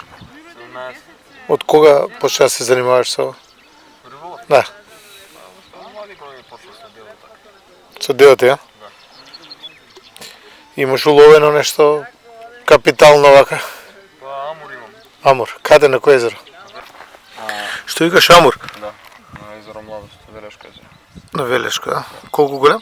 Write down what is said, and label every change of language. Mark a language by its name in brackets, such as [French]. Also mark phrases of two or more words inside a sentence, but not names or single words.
[Macedonian] 17. От кога почна да се занимаваш с това? Риболов? Да. Млади години почва се дела така. Со делата, ја? Да. Имаш уловено нешто капитално вака? Па амур имам. Амур. Каде, на кој езеро? Што викаш амур? Да. На езеро Младост, Велешко езеро. На Велешко, да. Колку голем?